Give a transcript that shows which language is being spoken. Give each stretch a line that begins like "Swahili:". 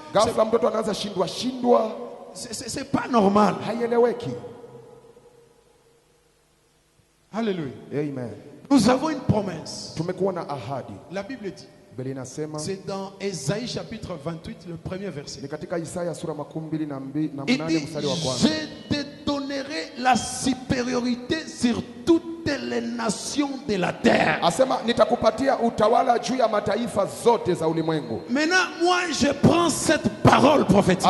Swahili: Ghafla mtoto anaanza shindwa.
French: C'est pas normal.
Swahili: Haieleweki. Alléluia. Amen.
French: Nous avons une promesse.
Swahili: Tumekuwa na ahadi.
French: La Bible dit. C'est dans Ésaïe chapitre 28 le premier verset.
Swahili: Ni katika Isaya sura 28 mstari wa kwanza.
French: Je te donnerai la supériorité sur toutes les nations de la terre.
Swahili: Asema nitakupatia utawala juu ya mataifa zote za ulimwengu.
French: Maintenant moi je prends cette parole prophétique.